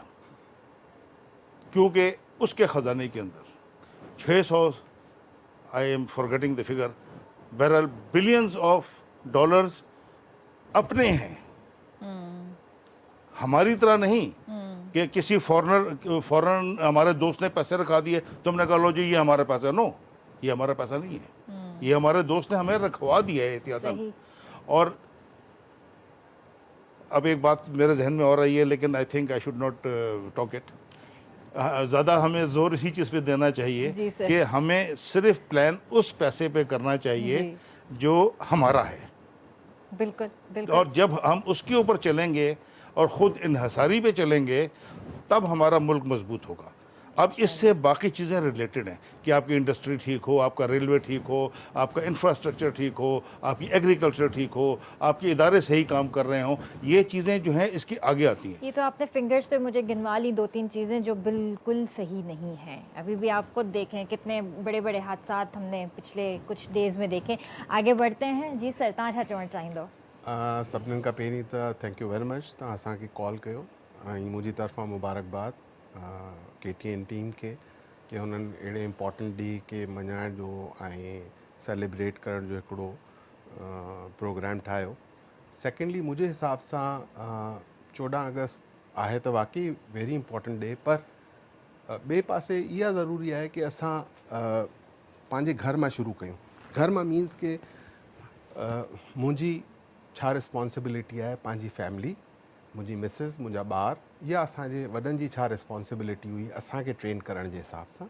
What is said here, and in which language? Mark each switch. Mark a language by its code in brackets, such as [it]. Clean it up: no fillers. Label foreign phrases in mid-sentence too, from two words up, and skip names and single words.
[ur] کیونکہ اس کے خزانے کے اندر 600, [en] I am forgetting the figure, [ur] بہرحال [en] billions of dollars [ur] اپنے ہیں، ہماری طرح نہیں کہ کسی فارن ہمارے دوست نے پیسے رکھا دیے، تم نے کہا لو جی یہ ہمارا پیسہ. نو، یہ ہمارا پیسہ نہیں ہے، یہ ہمارے دوست نے ہمیں رکھوا دیا ہے احتیاطاً. सही। اور اب ایک بات میرے ذہن میں اور رہی ہے، لیکن [en] I think I should not talk it. [ur] زیادہ ہمیں زور اسی چیز پہ دینا چاہیے جی سر. کہ ہمیں صرف پلان اس پیسے پہ کرنا چاہیے जी। جو ہمارا ہے, بالکل بالکل. اور جب ہم اس کے اوپر چلیں گے اور خود انحصاری پہ چلیں گے تب ہمارا ملک مضبوط ہوگا. اب اس سے باقی چیزیں ریلیٹڈ ہیں کہ آپ کی انڈسٹری ٹھیک ہو، آپ کا ریلوے ٹھیک ہو، آپ کا انفراسٹرکچر ٹھیک ہو، آپ کی ایگریکلچر ٹھیک ہو، آپ کے ادارے صحیح کام کر رہے ہوں، یہ چیزیں جو ہیں اس کی آگے آتی ہیں. یہ تو آپ نے فنگرز پہ مجھے گنوا لی 2-3 چیزیں جو بالکل صحیح نہیں ہیں. ابھی بھی آپ خود دیکھیں کتنے بڑے بڑے حادثات ہم نے پچھلے کچھ ڈیز میں دیکھے. آگے بڑھتے ہیں جی سر, [sd] توهان ڇا چوڻ چاهيندو? سڀنيني کان پهرين ته [en] thank you very much [sd] توهان اسان کي ڪال ڪيو ۽ منهنجي طرفان مبارڪباد KTN ٽيم کي ته هنن اهڙي امپورٽنٽ ڏينهن کي ملهائڻ جو ۽ سيليبريٽ ڪرڻ جو هڪڙو پروگرام ٺاهيو. سيڪنڊلي منهنجي حساب سان 14 آگسٽ آهي ته واقعي [en] very important day, [sd] پر ٻئي پاسي اها ضروري آهي ته اسان پنهنجي گهر مان شروع ڪيون. گهر مان مينس ته منهنجي ڇا ريسپانسبلٽي آهي پنهنجي فيملي، منهنجي مسز، منهنجا ٻار، يا اسان جي وڏن جي ڇا ريسپانسبلٽي هئي اسان کي ٽرين ڪرڻ جي حساب سان.